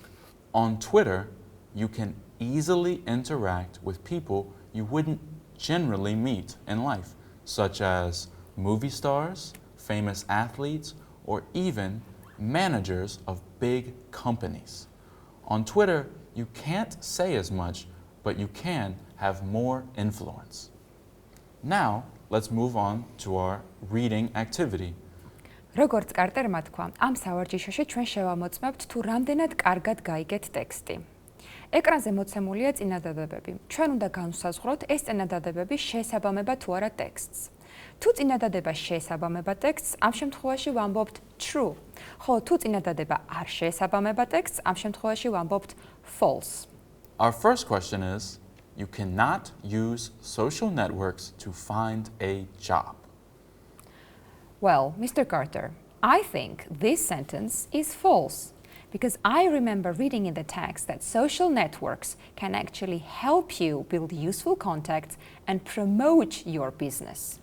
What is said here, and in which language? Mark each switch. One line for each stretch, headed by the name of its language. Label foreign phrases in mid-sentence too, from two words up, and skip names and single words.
English: On Twitter, you can easily interact with people you wouldn't generally meet in life, such as movie stars, famous athletes, or even managers of big companies. On Twitter, you can't say as much, but you can have more influence. Now, let's move on to our reading activity.
Georgian: როგორც კარტერმა თქვა, ამ სავარჯიშოში ჩვენ შევამოწმებთ თუ რამდენად კარგად გაიგეთ ტექსტი. ეკრანზე მოცემულია წინადადებები. ჩვენ უნდა განვსაზღვროთ ეს წინადადებები შეესაბამება თუ არა ტექსტს. თუ წინადადება შეესაბამება ტექსტს, ამ შემთხვევაში ვამბობთ true. ხოლო თუ წინადადება არ შეესაბამება ტექსტს, ამ შემთხვევაში ვამბობთ false.
English: Our first question is, you cannot use social networks to find a job. Well, Mr. Carter, I think this sentence is false because I remember reading in the text that social networks can actually help you build useful contacts and promote your business.